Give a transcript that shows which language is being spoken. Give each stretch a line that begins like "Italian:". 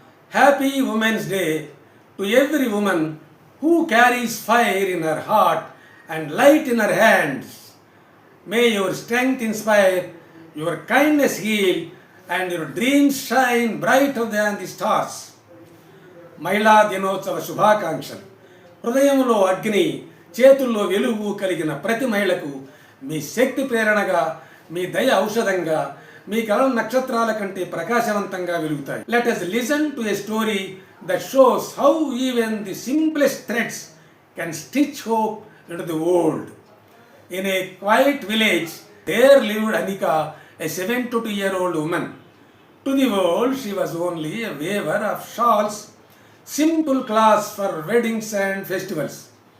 English: Happy Women's Day to every woman who carries fire in her heart and light in her hands. May your strength inspire, your kindness heal, and your dreams shine brighter than the stars.
Telugu: మహిళా దినోత్సవ శుభాకాంక్షలు. హృదయంలో అగ్ని, చేతుల్లో వెలుగు కలిగిన ప్రతి మహిళకు మీ శక్తి ప్రేరణగా, మీ దయ ఔషధంగా, మీ కళలు నక్షత్రాల కంటే ప్రకాశవంతంగా వెలుగుతాయి.
English: Let us listen to a story that shows how even the simplest threads can stitch hope into the world. In a quiet village, there lived Anika, a 72-year-old woman. To the world, she was only a weaver of shawls, simple cloths for weddings and festivals.